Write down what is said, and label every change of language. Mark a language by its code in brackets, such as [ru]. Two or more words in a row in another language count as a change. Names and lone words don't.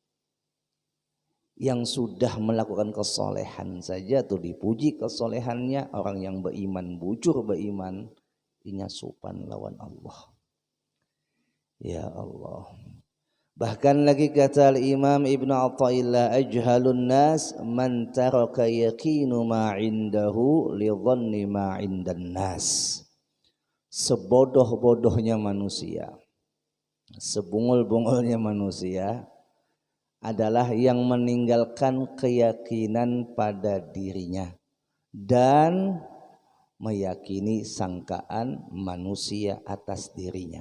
[bjn] Yang sudah melakukan kesolehan saja tuh dipuji kesolehannya. Orang yang beriman, bujur beriman, inya supan lawan Allah. [ar] يا الله. [bjn] Bahkan lagi kata Imam Ibnu Athaillah, [ar] أجهل الناس من ترك يقين ما عنده لظن ما عند الناس. [bjn] Sebodoh-bodohnya manusia, sebungul-bungulnya manusia adalah yang meninggalkan keyakinan pada dirinya dan meyakini sangkaan manusia atas dirinya.